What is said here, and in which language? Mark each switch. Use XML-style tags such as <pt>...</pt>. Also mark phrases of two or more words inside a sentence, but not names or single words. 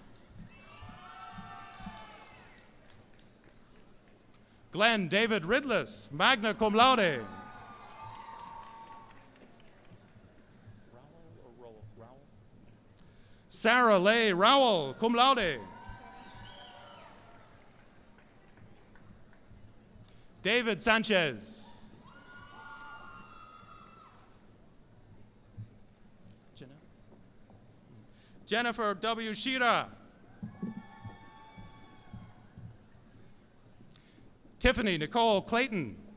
<en>Glenn David Ridless,</en> <la>magna cum laude.</la> <en>Sarah Leigh Rowell,</en> <la>cum laude.</la> <en>David Sanchez. Jennifer W. Shira. Tiffany Nicole Clayton.</en>